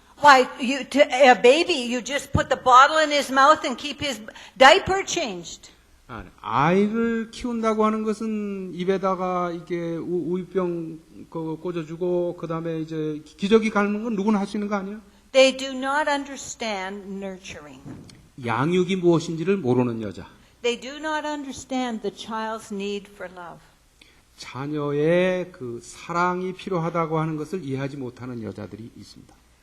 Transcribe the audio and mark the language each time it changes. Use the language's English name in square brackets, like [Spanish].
[English] Why, a baby, you just put the bottle in his mouth and keep his diaper changed. [Korean] 아이를 키운다고 하는 것은 입에다가 이게 우유병 꽂아주고 그 다음에 이제 기저귀 갈는 건 누구나 할 수 있는 거 아니야? [English] They do not understand nurturing. [Korean] 양육이 무엇인지를 모르는 여자. [English] They do not understand the child's need for love. [Korean] 자녀의 그 사랑이 필요하다고 하는 것을 이해하지 못하는 여자들이 있습니다.